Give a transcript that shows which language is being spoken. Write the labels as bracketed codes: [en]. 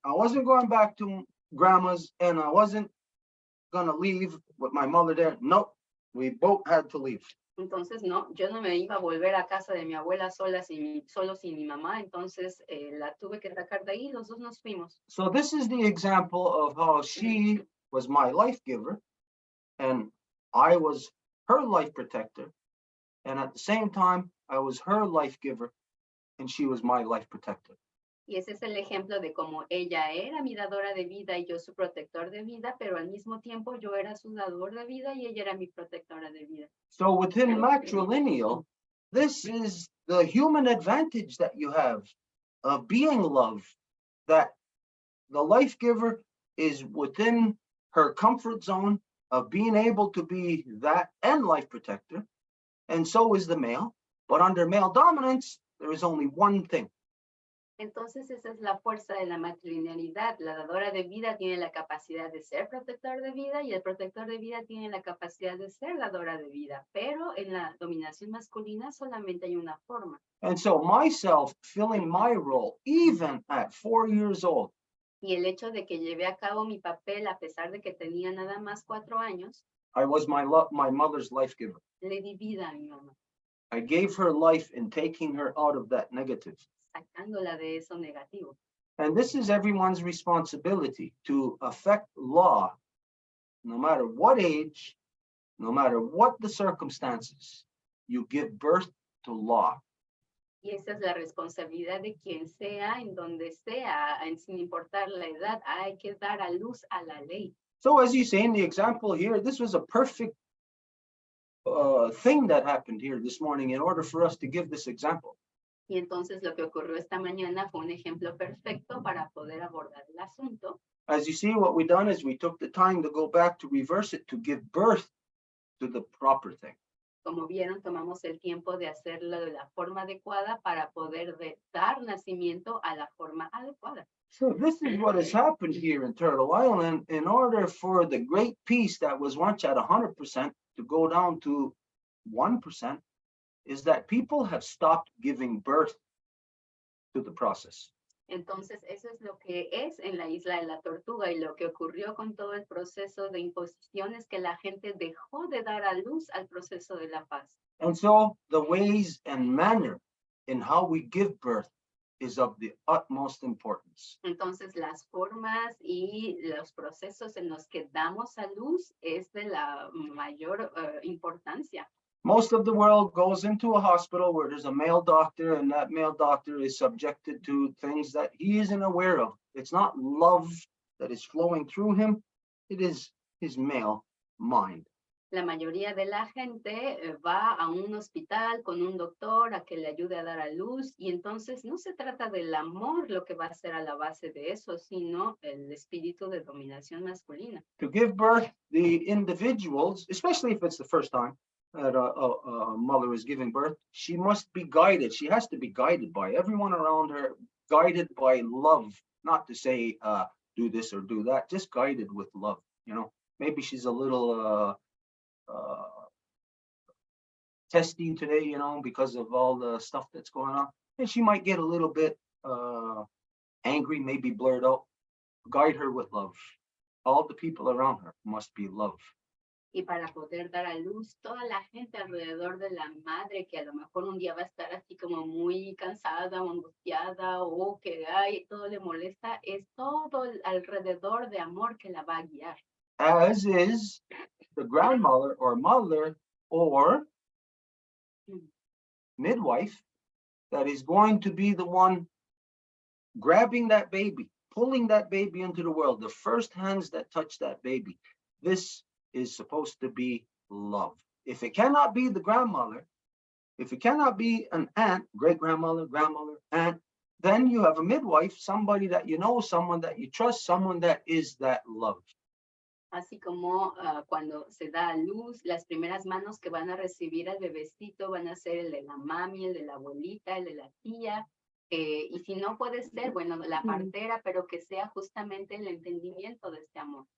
[en] I wasn't going back to grandma's and I wasn't going to leave with my mother there. No, we both had to leave. [es] Entonces, no, yo no me iba a volver a casa de mi abuela solo sin mi mamá, entonces la tuve que sacar de ahí, los dos nos fuimos. [en] So this is the example of how she was my life giver and I was her life protector. And at the same time, I was her life giver and she was my life protector. [es] Y ese es el ejemplo de cómo ella era mi dadora de vida y yo su protector de vida, pero al mismo tiempo yo era su dador de vida y ella era mi protectora de vida. [en] So within matrilineal, this is the human advantage that you have of being love, that the life giver is within her comfort zone of being able to be that and life protector, and so is the male. But under male dominance, there is only one thing. [es] Entonces esa es la fuerza de la matrilinealidad. La dadora de vida tiene la capacidad de ser protector de vida y el protector de vida tiene la capacidad de ser dadora de vida. Pero en la dominación masculina solamente hay una forma. [en] And so myself filling my role, even at 4 years old, [es] Y el hecho de que llevé a cabo mi papel a pesar de que tenía nada más 4 años, [en] I was my mother's life giver. [es] le di vida a mi mamá, [en] I gave her life in taking her out of that negative. [es] sacándola de eso negativo. [en] And this is everyone's responsibility to affect law, no matter what age, no matter what the circumstances. You give birth to law. [es] Y esa es la responsabilidad de quien sea, en donde sea, sin importar la edad, hay que dar a luz a la ley. [en] So as you say in the example here, this was a perfect thing that happened here this morning in order for us to give this example. [es] Y entonces lo que ocurrió esta mañana fue un ejemplo perfecto para poder abordar el asunto. [en] As you see, what we done is we took the time to go back to reverse it, to give birth to the proper thing. [es] Como vieron, tomamos el tiempo de hacerlo de la forma adecuada para poder dar nacimiento a la forma adecuada. [en] So this is what has happened here in Turtle Island. In order for the great peace that was once at 100% to go down to 1%, is that people have stopped giving birth to the process. [es] Entonces, eso es lo que es en la isla de la Tortuga y lo que ocurrió con todo el proceso de imposición es que la gente dejó de dar a luz al proceso de la paz. [en] And so the ways and manner in how we give birth is of the utmost importance. [es] Entonces, las formas y los procesos en los que damos a luz es de la mayor importancia. [en] Most of the world goes into a hospital where there's a male doctor, and that male doctor is subjected to things that he isn't aware of. It's not love that is flowing through him. It is his male mind. [es] La mayoría de la gente va a un hospital con un doctor a que le ayude a dar a luz y entonces no se trata del amor lo que va a ser a la base de eso, sino el espíritu de dominación masculina. [en] To give birth, the individuals, especially if it's the first time that a mother is giving birth, she must be guided. She has to be guided by everyone around her, guided by love, not to say do this or do that, just guided with love. You know, maybe she's a little testy today, you know, because of all the stuff that's going on, and she might get a little bit angry, maybe blurt out. Guide her with love. All the people around her must be love. [es] Y para poder dar a luz, toda la gente alrededor de la madre, que a lo mejor un día va a estar así como muy cansada o angustiada o que todo le molesta, es todo alrededor de amor que la va a guiar. [en] As is the grandmother or mother or midwife that is going to be the one grabbing that baby, pulling that baby into the world, the first hands that touch that baby. This is supposed to be love. If it cannot be the grandmother, if it cannot be an aunt, great-grandmother, grandmother, aunt, then you have a midwife, somebody that you know, someone that you trust, someone that is that love. [es] Así como cuando se da a luz, las primeras manos que van a recibir al bebecito van a ser el de la mami, el de la abuelita, el de la tía, y si no puede ser, bueno, la partera, pero que sea justamente el entendimiento de este amor.